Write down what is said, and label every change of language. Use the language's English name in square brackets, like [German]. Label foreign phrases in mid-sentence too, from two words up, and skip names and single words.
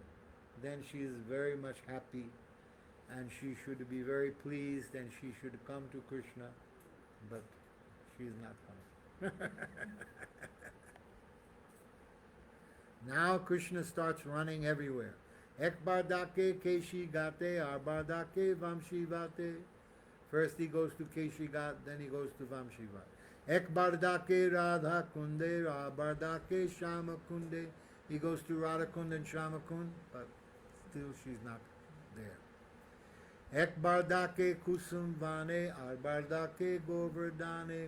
[English] Then she is very much happy, and she should be very pleased, and she should come to Krishna, but she is not coming. Now Krishna starts running everywhere. [Bangla] এক বার ডাকে কেশী গাতে, আরবার ডাকে বংশী বাতে. [English] First he goes to Keshi Ghat, then he goes to Vamshi Ghat. [Bangla] এক বার ডাকে রাধা কুণ্ডে, আরবার ডাকে শ্যামা কুণ্ডে. [English] He goes to Radha Kund and Shama Kund, but still she's not there. [Bangla] এক বার ডাকে কুসুম বনে, আরবার ডাকে গোবর্ধনে.